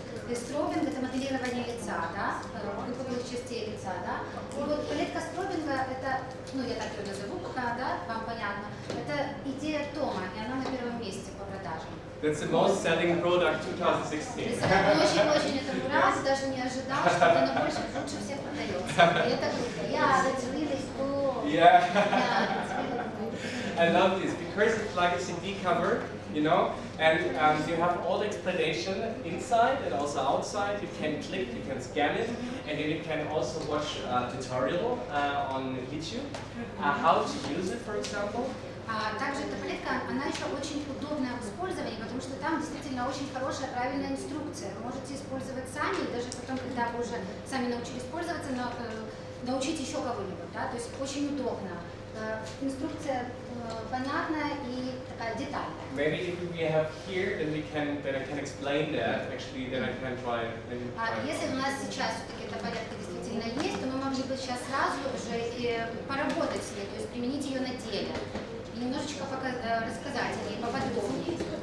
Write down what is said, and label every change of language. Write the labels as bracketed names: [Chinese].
[Russian] Стробинг — это моделирование лица, да, выпуклых частей лица, да. И вот палетка стробинга — это, ну я так ее назову пока, да, вам понятно, это идея Тома, и она на первом месте по продажам. [English] That's the most selling product 2016. [Russian] Очень этому рад, даже не ожидал, что оно лучше всех продается. И это круто. [English] Yeah, that's really cool. Yeah. Yeah, it's really cool. I love this because it's like a CD cover, you know, and you have all the explanation inside and also outside. You can click, you can scan it, and then you can also watch a tutorial on YouTube, how to use it, for example. [Russian] Также эта палетка, она еще очень удобная в использовании, потому что там действительно очень хорошая, правильная инструкция. Вы можете использовать сами, и даже потом, когда вы уже сами научились пользоваться, научить еще кого-нибудь, да, то есть очень удобно. Инструкция понятная и такая детальная. [English] Maybe if we have here, then I can explain that. Actually, then I can try. [Russian] Если у нас сейчас все-таки эта палетка действительно есть, то мы могли бы сейчас сразу же и поработать с ней, то есть применить ее на деле. Немножечко рассказать о ней поподробнее.